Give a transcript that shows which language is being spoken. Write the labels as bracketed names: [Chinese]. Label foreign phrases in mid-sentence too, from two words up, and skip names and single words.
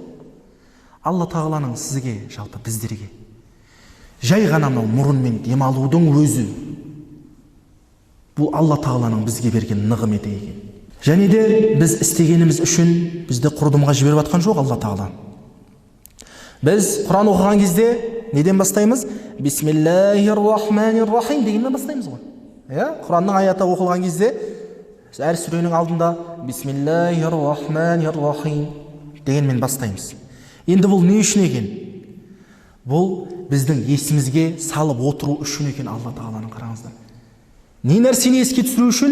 [Kazakh] Алла тағаланың сізге, жалпы біздерге жай ғана мынау мұрынмен демалудың өзі, бұл Алла тағаланың бізге берген нығметі екен. Және де біз істегеніміз үшін бізді құрдымға жіберіп жатқан жоқ Алла тағала. Біз Құран оқыған кезде неден бастаймыз? [Arabic] بسم الله الرحمن الرحيم [Kazakh] дегеннен бастаймыз ғой. Құранның аяты оқылған кезде әр сүренің алдында [Arabic] بسم الله الرحمن الرحيم [Kazakh] дегенмен бастаймыз. Енді бұл не үшін екен? Бұл біздің есімізге салып отыру үшін екен. Алла тағаланың, қараңыздар, не нәрсені еске түсіру үшін?